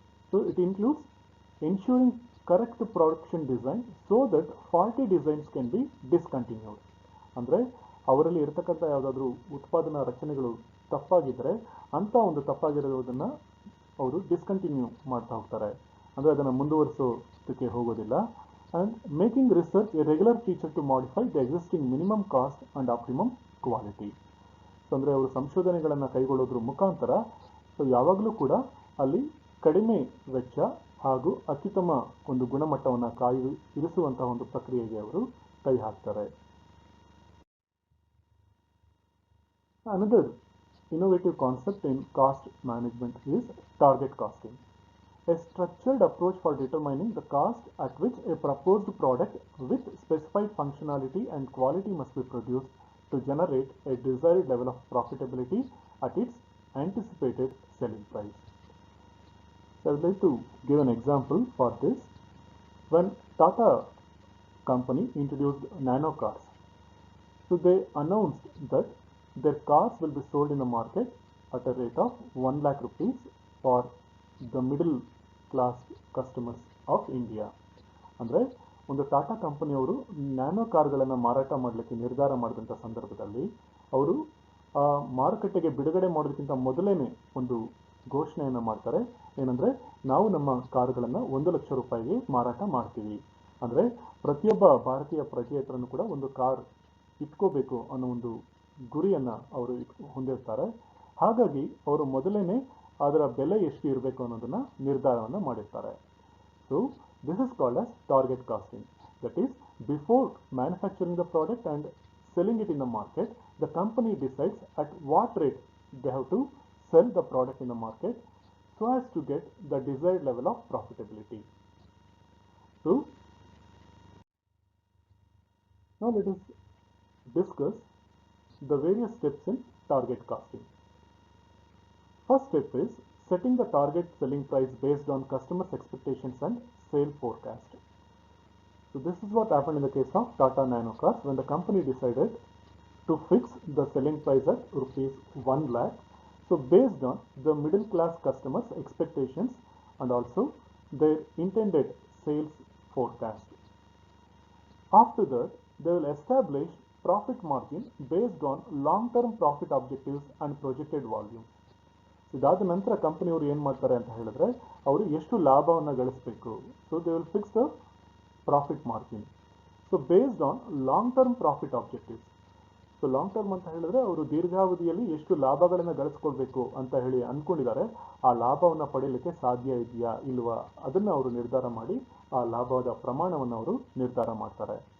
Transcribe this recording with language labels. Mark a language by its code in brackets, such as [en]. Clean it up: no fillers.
[en] So it includes ensuring correct production design so that faulty designs can be discontinued. [kn] ಅಂದರೆ ಅವರಲ್ಲಿ ಇರತಕ್ಕಂಥ ಯಾವುದಾದ್ರೂ ಉತ್ಪಾದನಾ ರಚನೆಗಳು ತಪ್ಪಾಗಿದ್ದರೆ ಅಂಥ ಒಂದು ತಪ್ಪಾಗಿರೋದನ್ನು ಅವರು ಡಿಸ್ಕಂಟಿನ್ಯೂ ಮಾಡ್ತಾ ಹೋಗ್ತಾರೆ, ಅಂದರೆ ಅದನ್ನು ಮುಂದುವರಿಸೋದಕ್ಕೆ ಹೋಗೋದಿಲ್ಲ. [en] And making research a regular feature to modify the existing minimum cost and optimum quality. [kn] So ಅಂದರೆ ಅವರು ಸಂಶೋಧನೆಗಳನ್ನು ಕೈಗೊಳ್ಳೋದ್ರ ಮುಖಾಂತರ ಸೊ ಯಾವಾಗಲೂ ಕೂಡ ಅಲ್ಲಿ ಕಡಿಮೆ ವೆಚ್ಚ ಹಾಗೂ ಅತ್ಯುತ್ತಮ ಒಂದು ಗುಣಮಟ್ಟವನ್ನು ಇರಿಸುವಂತಹ ಒಂದು ಪ್ರಕ್ರಿಯೆಗೆ ಅವರು ಕೈ ಹಾಕ್ತಾರೆ. [en] Another innovative concept in cost management is target costing. A structured approach for determining the cost at which a proposed product with specified functionality and quality must be produced to generate a desired level of profitability at its anticipated selling price. So I would like to give an example for this. When Tata company introduced nano cars, so they announced that their cars will be sold in the market at a rate of 1 lakh rupees for the middle class customers of India. [kn] ಅಂದರೆ ಒಂದು ಟಾಟಾ ಕಂಪನಿಯವರು nano ಕಾರ್ಗಳನ್ನು ಮಾರಾಟ ಮಾಡಲಿಕ್ಕೆ ನಿರ್ಧಾರ ಮಾಡಿದಂಥ ಸಂದರ್ಭದಲ್ಲಿ ಅವರು ಮಾರುಕಟ್ಟೆಗೆ ಬಿಡುಗಡೆ ಮಾಡೋದಕ್ಕಿಂತ ಮೊದಲೇ ಒಂದು ಘೋಷಣೆಯನ್ನು ಮಾಡ್ತಾರೆ. ಏನಂದರೆ ನಾವು ನಮ್ಮ ಕಾರುಗಳನ್ನು 1 ಲಕ್ಷ ರೂಪಾಯಿಗೆ ಮಾರಾಟ ಮಾಡ್ತೀವಿ. ಅಂದರೆ ಪ್ರತಿಯೊಬ್ಬ ಭಾರತೀಯ ಪ್ರಜೆ ಹತ್ರನೂ ಕೂಡ ಒಂದು ಕಾರ್ ಇಟ್ಕೋಬೇಕು ಅನ್ನೋ ಒಂದು ಗುರಿಯನ್ನು ಅವರು ಹೊಂದಿರ್ತಾರೆ. ಹಾಗಾಗಿ ಅವರು ಮೊದಲೇ ಅದರ ಬೆಲೆ ಎಷ್ಟು ಇರಬೇಕು ಅನ್ನೋದನ್ನು ನಿರ್ಧಾರವನ್ನು ಮಾಡಿರ್ತಾರೆ. [en] So this is called as target costing. That is before manufacturing the product and selling it in the market, the company decides at what rate they have to sell the product in the market so as to get the desired level of profitability. So now let us discuss the various steps in target costing. First step is setting the target selling price based on customers' expectations and sale forecast. So this is what happened in the case of Tata Nano Cars when the company decided to fix the selling price at rupees 1 lakh. So based on the middle class customers' expectations and also their intended sales forecast. After that, they will establish profit margin based on long-term profit objectives and projected volumes. [kn] ಇದಾದ ನಂತರ ಕಂಪನಿಯವರು ಏನು ಮಾಡ್ತಾರೆ ಅಂತ ಹೇಳಿದ್ರೆ ಅವರು ಎಷ್ಟು ಲಾಭವನ್ನು ಗಳಿಸಬೇಕು. [en] So they will fix the profit margin. So based on long term profit objectives. [kn] So long term ಅಂತ ಹೇಳಿದ್ರೆ ಅವರು ದೀರ್ಘಾವಧಿಯಲ್ಲಿ ಎಷ್ಟು ಲಾಭಗಳನ್ನು ಗಳಿಸ್ಕೊಳ್ಬೇಕು ಅಂತ ಹೇಳಿ ಅಂದ್ಕೊಂಡಿದ್ದಾರೆ, ಆ ಲಾಭವನ್ನು ಪಡೆಯಲಿಕ್ಕೆ ಸಾಧ್ಯ ಇದೆಯಾ ಇಲ್ವಾ ಅದನ್ನು ಅವರು ನಿರ್ಧಾರ ಮಾಡಿ ಆ ಲಾಭದ ಪ್ರಮಾಣವನ್ನು ಅವರು ನಿರ್ಧಾರ ಮಾಡ್ತಾರೆ.